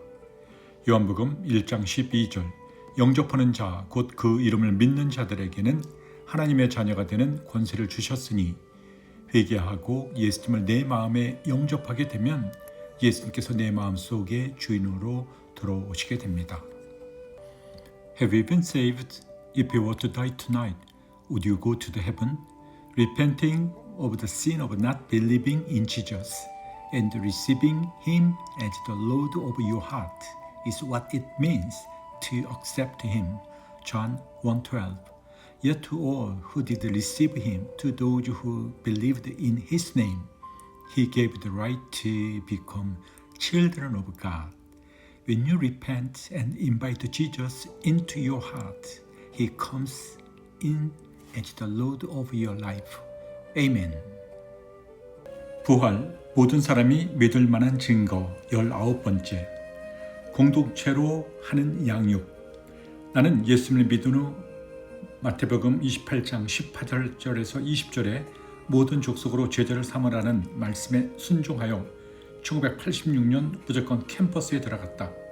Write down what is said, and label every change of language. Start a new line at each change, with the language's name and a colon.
Korean: 요한복음 1장 12절 영접하는 자 곧 그 이름을 믿는 자들에게는 하나님의 자녀가 되는 권세를 주셨으니 회개하고 예수님을 내 마음에 영접하게 되면 예수님께서 내 마음속에 주인으로 들어오시게 됩니다.
English: Have you been saved? If you were to die tonight, would you go to the heaven? Repenting of the sin of not believing in Jesus and receiving Him as the Lord of your heart is what it means to accept Him. John 1:12. Yet to all who did receive Him, to those who believed in His name, He gave the right to become children of God. When you repent and invite Jesus into your heart, He comes in as the Lord of your life. Amen.
Korean: 부활, 모든 사람이 믿을 만한 증거 19번째. 공동체로 하는 양육. 나는 예수님을 믿은 후 마태복음 28장 18절에서 20절에 모든 족속으로 제자를 삼으라는 말씀에 순종하여 1986년 무조건 캠퍼스에 들어갔다.